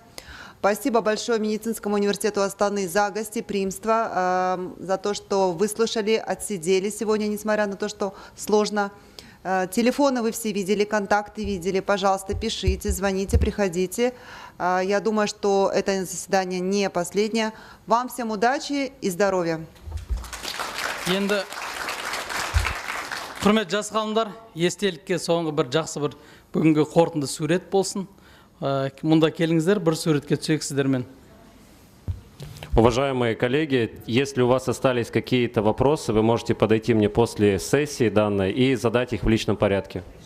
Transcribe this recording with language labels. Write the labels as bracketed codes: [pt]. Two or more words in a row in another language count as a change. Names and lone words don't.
[ru] Спасибо большое Медицинскому университету Астаны за гостеприимство, за то, что выслушали, отсидели сегодня, несмотря на то, что сложно. Телефоны вы все видели, контакты видели. Пожалуйста, пишите, звоните, приходите. Я думаю, что это заседание не последнее. Вам всем удачи и здоровья. [kk] Енді құрметті жас ғалымдар, естелікке соңғы бір жақсы бір бүгінгі қорытынды сурет болсын. Мұнда келіңіздер, бір суретке түсейік сіздермен. [ru] Уважаемые коллеги, если у вас остались какие-то вопросы, вы можете подойти мне после сессии данной и задать их в личном порядке.